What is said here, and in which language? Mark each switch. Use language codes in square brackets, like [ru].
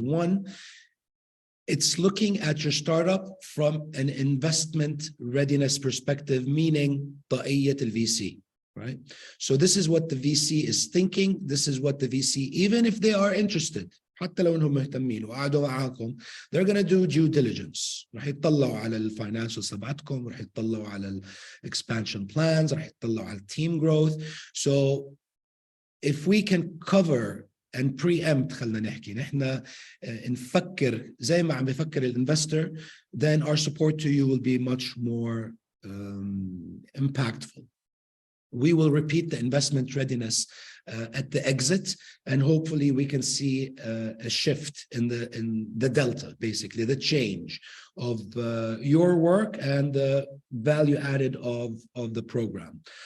[en] One, it's looking at your startup from an investment readiness perspective, meaning [ar] طاقية الVC. [en] Right? So this is what the VC is thinking. This is what the VC, even if they are interested, [ar] حتى لو انهم مهتمين وقعدوا معاكم, [en] they're going to do due diligence. [ar] راح يطلعوا على الفاينانشالز تبعتكم, راح يطلعوا على [en] expansion plans, [ar] راح يطلعوا على [en] team growth. So if we can cover and preempt, [ar] خلنا نحكي نحن نفكر زي ما عم بفكر الانفستور, [en] then our support to you will be much more impactful. We will repeat the investment readiness at the exit, and hopefully we can see a shift in the delta, basically the change of your work and the value added of the program.